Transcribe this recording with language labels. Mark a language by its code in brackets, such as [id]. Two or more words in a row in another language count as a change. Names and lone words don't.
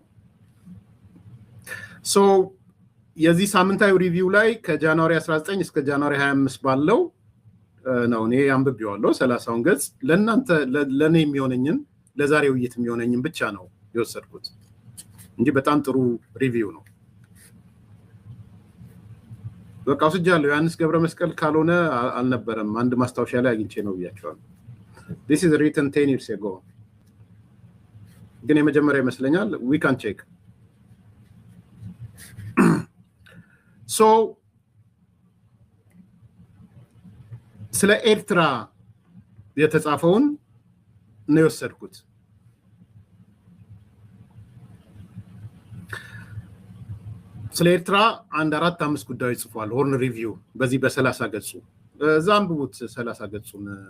[am] የዚህ ሳምንታዊ ሪቪው ላይ ከጃንዋሪ 19 እስከ ጃንዋሪ 25 ባለው ነው እኔ አንብቤዋለሁ 30ውን ገጽ። ለእናንተ ለኔ የሚሆነኝን ለዛሬ ውይይት የሚሆነኝን ብቻ ነው የወሰድኩት እንጂ በጣም ጥሩ ሪቪው ነው። በቃ ወስጃለሁ። ዮሐንስ ገብረ መስቀል ካልሆነ አልነበረም። አንድ ማስታወሻ ላይ አግኝቼ ነው ብያቸዋለሁ። [en] this is written 10 years ago [am] ግን የመጀመሪያ ይመስለኛል። [en] we can check. [am] so ስለ ኤርትራ የተጻፈውን ነው የወሰድኩት። ስለ ኤርትራ አንድ 4-5 ጉዳዮች ጽፏል ሆርን ሪቪው በዚህ በ30 ገጹ። እዛ አንብቡት 30 ገጹን።